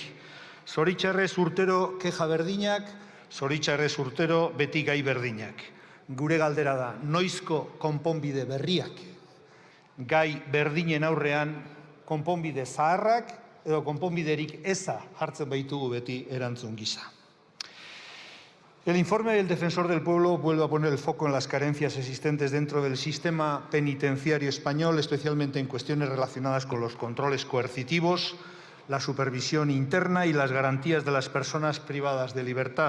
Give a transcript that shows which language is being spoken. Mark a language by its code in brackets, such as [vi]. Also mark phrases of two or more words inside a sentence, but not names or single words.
[eu] Zoritxarrez urtero keja berdinak, zoritxarrez urtero beti gai berdinak. Gure galdera da, noizko konponbide berriak, gai berdinen aurrean konponbide zaharrak edo konponbiderik eza jartzen baitugu beti erantzun gisa. [es] El informe del Defensor del Pueblo vuelve a poner el foco en las carencias existentes dentro del sistema penitenciario español, especialmente en cuestiones relacionadas con los controles coercitivos, la supervisión interna y las garantías de las personas privadas de libertad.